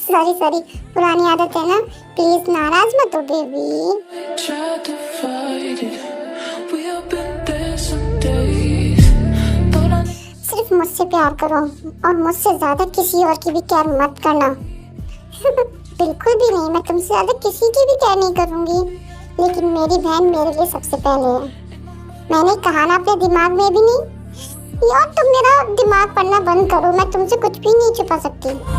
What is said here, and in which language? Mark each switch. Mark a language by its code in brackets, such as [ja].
[hi] Sorry, पुरानी आदत है ना, प्लीज नाराज मत हो baby. [en] Tried to fight it. We have been there some days. Thought I [hi] सिर्फ मुझसे प्यार करो और मुझसे ज्यादा किसी और की भी केयर मत करना। बिल्कुल भी नहीं, मैं तुमसे ज्यादा किसी की भी केयर नहीं करूंगी। लेकिन मेरी बहन मेरे लिए सबसे पहले है। मैंने कहा ना अपने दिमाग में भी नहीं। यार तुम मेरा दिमाग पढ़ना बंद करो, मैं तुमसे कुछ भी नहीं छुपा सकती।